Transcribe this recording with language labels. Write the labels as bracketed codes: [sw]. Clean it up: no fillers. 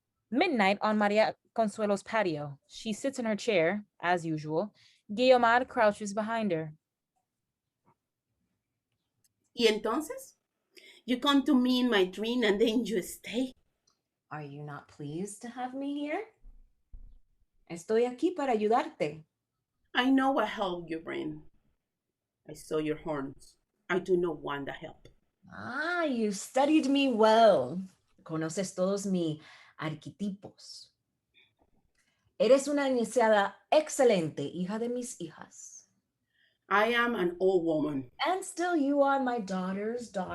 [en] Midnight on Maria Consuelo's patio. She sits in her chair, as usual. Guiomar crouches behind her. [es] ¿Y entonces? [en] You come to me in my dream and then you stay. Are you not pleased to have me here? [es] Estoy aquí para ayudarte. [en] I know what help you bring. I saw your horns. I do not want the help. Ah, you studied me well. [es] Conoces todos mis arquetipos. Eres una iniciada excelente, hija de mis hijas. [en] I am an old woman. And still you are my daughters.